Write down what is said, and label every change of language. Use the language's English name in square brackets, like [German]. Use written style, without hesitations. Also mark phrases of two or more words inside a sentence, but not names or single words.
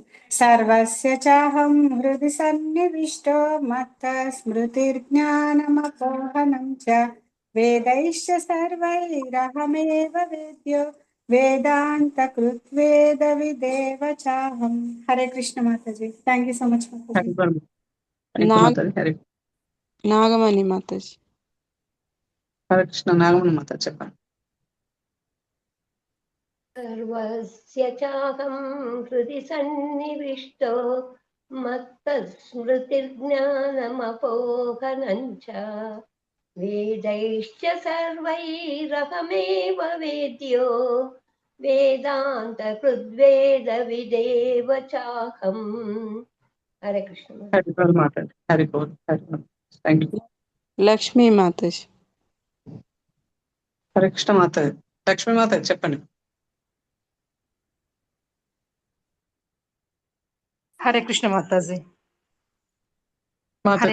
[Sanskrit] సర్వస్య చాహం హృది సన్నివిష్టో మత్త స్మృతిర్జ్ఞానమపోహనం చ వేదైశ్చ సర్వైరహమేవ వేద్యో వేదాంతకృద్వేద విదేవ చాహం. [Telugu] హరే కృష్ణ మాతాజీ. [English] thank you so much [Telugu] మాతాజీ. హరిబోల్. [English] thank you [Telugu] మాతాజీ. హరి నాగమణి మాతాజీ. హరే కృష్ణ. నాగమణి మాతాజీ చెప్పండి. [Sanskrit] सर्वस्य चाहं हृदि सन्निविष्टो मत्तस्मृतिर्ज्ञानमपोहनं च वेदैश्च सर्वैरहमेव वेद्यो वेदान्तकृद्वेदविदेव चाहम्. हरे कृष्ण. [Telugu] హరిబోల్ మాతాజీ. హరిబోల్. హరిబోల్. [English] thank you. [Telugu] లక్ష్మీ మాతాజీ. హరే కృష్ణ మాతాజీ. లక్ష్మీ మాతాజీ చెప్పండి. హరే కృష్ణ మాతాజీ. మాతాజీ